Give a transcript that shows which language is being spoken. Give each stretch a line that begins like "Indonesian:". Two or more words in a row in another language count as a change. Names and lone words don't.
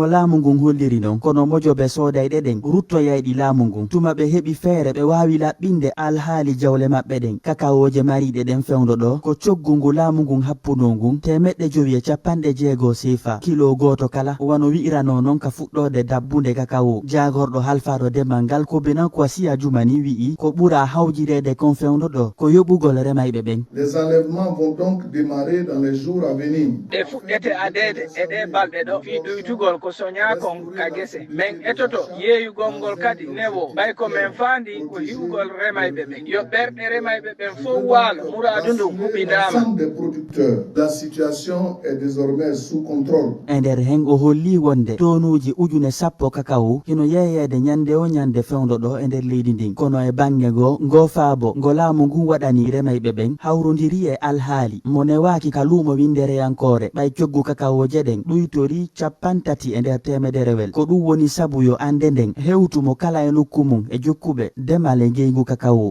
Fula: laamu ngun holliri non kono mojoɓe sodayɗe ɗen ruttoyayɗi laamu ngun tuma ɓe heɓi feere ɓe wawi laɓɓinde alhaali jawle maɓɓe ɗen kakaoje mariɗe ɗen fewdo ɗo ko coggu ngu laamu ngun happuno ngun temeɗɗe jowi e capanɗe jeego sefa kilo goto kala wano wi'irano noon ka fuɗɗode dabbunde kakao jagorɗo halfaɗo demal ngal ko Benin Kwasi Adoumani wi'i ko ɓuura hawjirede kon fewdo ɗo ko yoɓugol remayɓe ɓen.
French: Les enlèvements vont donc démarrer dans les jours à venir.
Fula: ɗe fuɗɗete adede e ɗe balɗe ɗo fi ɗoytugol ko soñakon ka gese min etoto yeeyugol ngol kadi newo ɓay ko min faandi ko hiwgol remayɓe ɓen yo ɓerɗe remayɓe ɓen fof waalo muradu ndu huɓidama.
French: L'ensemble des producteurs, la situation est désormais sous contrôle.
Fula: E nder hen o holli wonde tonuji ujune 10 kakao hino yeeyede ñande o ñande fewdo ɗo e nder leydi ndin kono e bange go faabo ngo laamu ngun waɗani remayɓe ɓen hawrodiri e alhaali mo newaki ka luumo windereyankore ɓay coggu kakaoje ɗen ɗuytori 30 e nder temederewel ko ɗum woni sabu yo ande nden hewtumo kala e nokku mum e jokkuɓe demal e ngeygu kakao.